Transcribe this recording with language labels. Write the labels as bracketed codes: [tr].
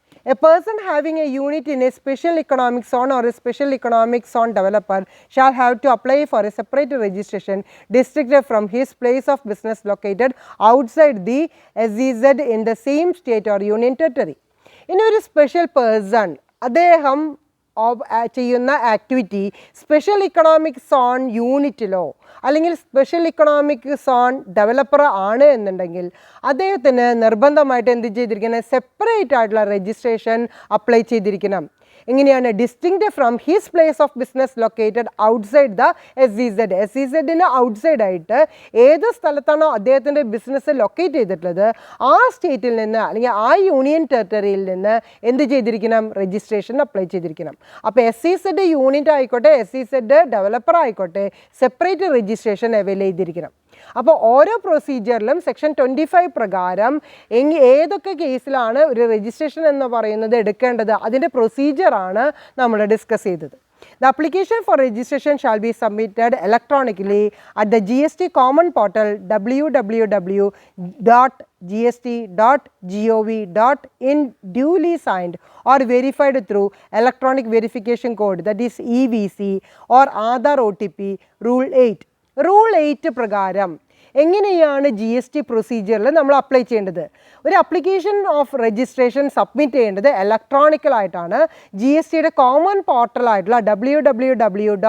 [en] A person having a unit in a special economic zone or a special economic zone developer shall have to apply for a separate registration district from his place of business located outside the SEZ in the same state or union territory. In a special person, [ml] അദ്ദേഹം ചെയ്യുന്ന activity special economic zone യൂണിറ്റിലോ അല്ലെങ്കിൽ special economic zone developer ആണ് എന്നുണ്ടെങ്കിൽ അദ്ദേഹത്തിന് നിർബന്ധമായിട്ട് എന്ത് ചെയ്തിരിക്കണം? Separate ആയിട്ടുള്ള രജിസ്ട്രേഷൻ അപ്ലൈ ചെയ്തിരിക്കണം. എങ്ങനെയാണ്? Distinct from his place of business located outside the SEZ. SEZന് outside ആയിട്ട് ഏത് സ്ഥലത്താണോ അദ്ദേഹത്തിൻ്റെ ബിസിനസ് ലൊക്കേറ്റ് ചെയ്തിട്ടുള്ളത് ആ സ്റ്റേറ്റിൽ നിന്ന് അല്ലെങ്കിൽ ആ യൂണിയൻ ടെറിട്ടറിയിൽ നിന്ന് എന്ത് ചെയ്തിരിക്കണം? രജിസ്ട്രേഷൻ അപ്ലൈ ചെയ്തിരിക്കണം. അപ്പോൾ SEZ യൂണിറ്റ് ആയിക്കോട്ടെ SEZ ഡെവലപ്പർ ആയിക്കോട്ടെ സെപ്പറേറ്റ് രജിസ്ട്രേഷൻ അവൈൽ ചെയ്തിരിക്കണം. അപ്പോൾ ഓരോ പ്രൊസീജിയറിലും സെക്ഷൻ 25 പ്രകാരം ഏതൊക്കെ കേസിലാണ് ഒരു രജിസ്ട്രേഷൻ എന്ന് പറയുന്നത് എടുക്കേണ്ടത് അതിൻ്റെ പ്രൊസീജിയറാണ് നമ്മൾ ഡിസ്കസ് ചെയ്തത്. [en] The application for registration shall be submitted electronically at the GST common portal www.gst.gov.in duly signed or verified through electronic verification code, that is EVC, or Aadhaar OTP. Rule 8. [ml] Rule 8 പ്രകാരം എങ്ങനെയാണ് GST പ്രൊസീജിയറിൽ നമ്മൾ apply ചെയ്യേണ്ടത്? ഒരു application of registration submit ചെയ്യേണ്ടത് ഇലക്ട്രോണിക്കലായിട്ടാണ്. GSTയുടെ common പോർട്ടലായിട്ടുള്ള www.gst.gov.